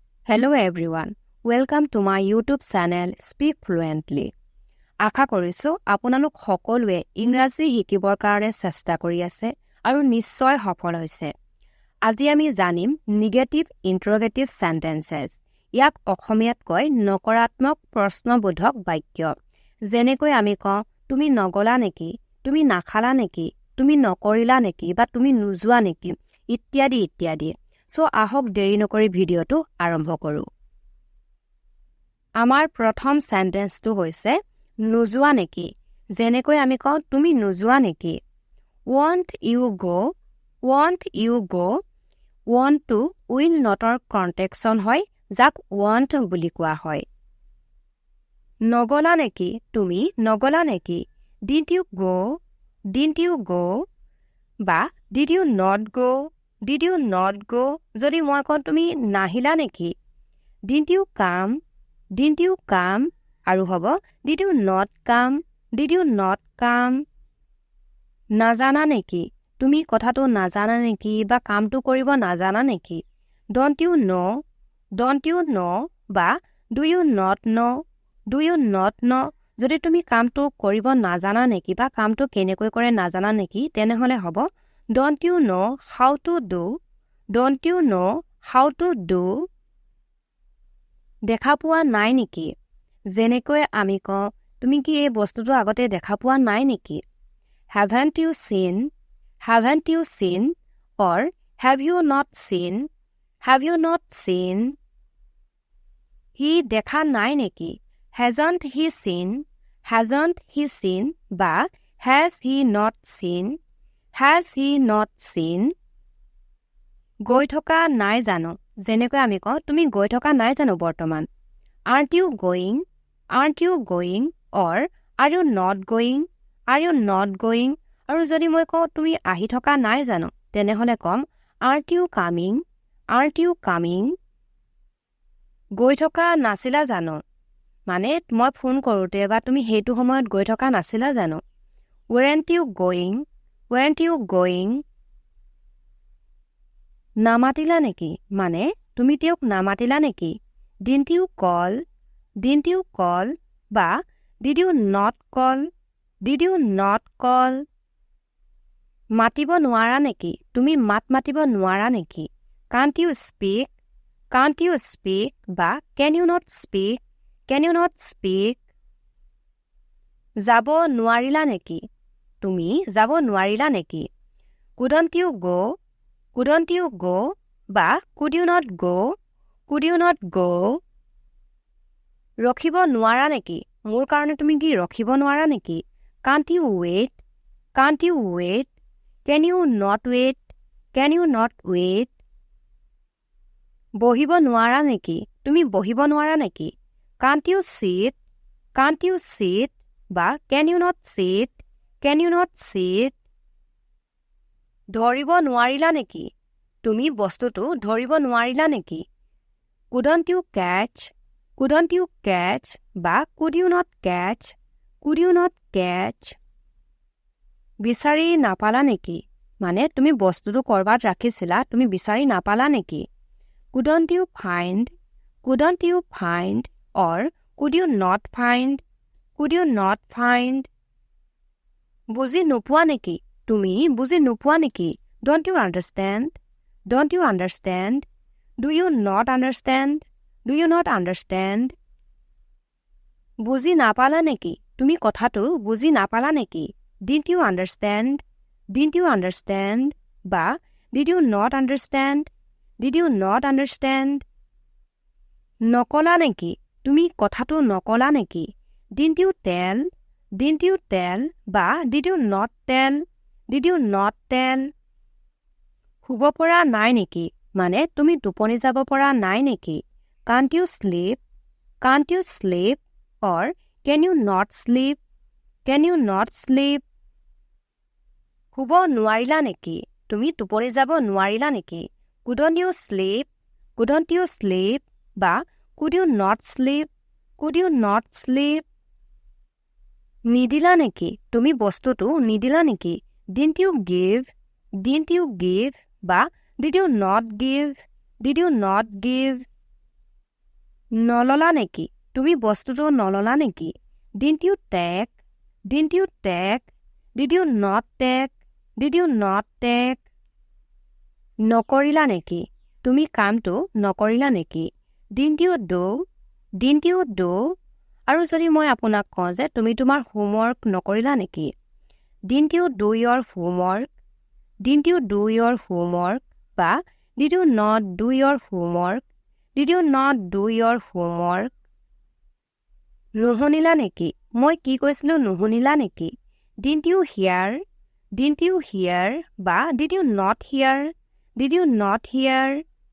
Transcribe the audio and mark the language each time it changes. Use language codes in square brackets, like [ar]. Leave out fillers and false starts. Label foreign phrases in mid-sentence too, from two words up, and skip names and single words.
[en] Hello everyone, welcome to my YouTube channel Speak Fluently. [as] আশা কৰিছো আপোনালোক সকলোৱে ইংৰাজী শিকিবৰ কাৰণে চেষ্টা কৰি আছে আৰু নিশ্চয় সফল হৈছে। আজি আমি জানিম [en] negative interrogative sentences. [as] ইয়াক অসমীয়াত কয় নকাৰাত্মক প্ৰশ্নবোধক বাক্য। যেনেকৈ আমি কওঁ তুমি নগলা নেকি, তুমি নাখালা নেকি, তুমি নকৰিলা নেকি বা তুমি নোযোৱা নেকি ইত্যাদি ইত্যাদি। সো আহক দেৰি নকৰি ভিডিঅটো আৰম্ভ কৰো। আমাৰ প্ৰথম সেন্টেন্সটো হৈছে নোযোৱা নেকি। যেনেকৈ আমি কওঁ তুমি নোযোৱা নেকি। [en] Want you go, want you go, want to will not [as] ৰ কন্টেক্সন হয় যাক want বুলি কোৱা হয়। নগলা নেকি, তুমি নগলা নেকি। [en] Did you go, did you go বা did you not go, did you not go [as] যদি মই কওঁ তুমি নাহিলা নেকি। [en] Did you come, did you come [as] আৰু হ'ব [en] did you not come, did you not come। [as] নাজানা নেকি, তুমি কথাটো নাজানা নেকি বা কামটো কৰিব নাজানা নেকি। [en] Don't you know, don't you know বা do you not know, do you not know [as] যদি তুমি কামটো কৰিব নাজানা নেকি বা কামটো কেনেকৈ কৰে নাজানা নেকি তেনেহলে হ'ব [en] Don't you know how to do, don't you know how to do। [as] দেখা পোৱা নাই নেকি। যেনেকৈ আমি কওঁ তুমি কি এই বস্তুটো আগতে দেখা পোৱা নাই নেকি। [en] Haven't you seen, haven't you seen or have you not seen, have you not seen। [as] He দেখা নাই নেকি। [en] Hasn't he seen, hasn't he seen বা has he not seen, has he not seen। [as] গৈ থকা নাই জানো। যেনেকৈ আমি কওঁ তুমি গৈ থকা নাই জানো বৰ্তমান। [en] Aren't you going, aren't you going or are you not going, are you not going [as] আৰু যদি মই কওঁ তুমি আহি থকা নাই জানো তেনেহলে কম [en] Aren't you coming, aren't you coming। [as] গৈ থকা নাছিলা জানো মানে মই ফোন কৰোঁতে বা তুমি সেইটো সময়ত গৈ থকা নাছিলা জানো। [en] Weren't you going, weren't you going। [as] নামাতিলা নেকি মানে তুমি তেওঁক নামাতিলা নেকি। [en] Didn't you call, didn't you call বা did you not call, did you not call। [as] মাতিব নোৱাৰা নেকি তুমি মাত মাতিব নোৱাৰা নেকি। [en] Can't you speak, can't you speak বা can you not speak, can you not speak। [as] যাব নোৱাৰিলা নেকি তুমি যাব নোৱাৰিলা নেকি। [en] Couldn't you go, couldn't you go বা could you not go, could you not go। [as] ৰখিব নোৱাৰা নেকি মোৰ কাৰণে তুমি কি ৰখিব নোৱাৰা নেকি। [en] Can't you wait, can't you wait, can you not wait, can you not wait। [as] বহিব নোৱাৰা নেকি তুমি বহিব নোৱাৰা নেকি। [en] Can't you sit, can't you sit বা can you not sit, can you not sit। [as] ধৰিব নোৱাৰিলা নেকি তুমি বস্তুটো ধৰিব নোৱাৰিলা নেকি। [en] Couldn't you catch, couldn't you catch বা could you not catch, could you not catch। [as] বিচাৰি নাপালা নেকি মানে তুমি বস্তুটো কৰবাত ৰাখিছিলা তুমি বিচাৰি নাপালা নেকি। [en] Couldn't you find, couldn't you find or could you not find, could you not find। [as] বুজি নোপোৱা নেকি তুমি বুজি নোপোৱা নেকি। [en] Don't you understand, don't you understand, do you not understand, do you not understand। [as] বুজি নাপালা নেকি তুমি কথাটো বুজি নাপালা নেকি। [en] Didn't you understand, didn't you understand বা did you not understand, did you not understand। [as] নকলা নেকি তুমি কথাটো নকলা নেকি। [en] Didn't you tell, didn't you tell বা did you not tell, did you not tell। [as] শুব পৰা নাই নেকি মানে তুমি টোপনি যাব পৰা নাই নেকি। [en] Can't you sleep, can't you sleep or can you not sleep, can you not sleep। [as] শুব নোৱাৰিলা নেকি তুমি টোপনি যাব নোৱাৰিলা নেকি। [en] Couldn't you sleep, couldn't you sleep বা could you not sleep, could you not sleep। [as] নিদিলা নেকি তুমি বস্তুটো নিদিলা নেকি। [en] Didn't you give, didn't you give বা did you not give, did you not give। [as] নললা নেকি তুমি বস্তুটো নললা নেকি [en] Didn't you take Didn't you take Did you not take Did you not take [as] নকৰিলা নেকি তুমি কামটো নকৰিলা নেকি [en] Didn't you do Didn't you do [as] আৰু যদি মই আপোনাক কওঁ যে তুমি তোমাৰ হোমৱৰ্ক নকৰিলা নেকি [en] Didn't you do your homework Didn't you do your homework বা Did you not do your homework Did you not do your homework [as] নুশুনিলা নেকি মই কি কৈছিলো নুশুনিলা নেকি [en] Didn't you hear Didn't you hear বা Did you not hear Did you not hear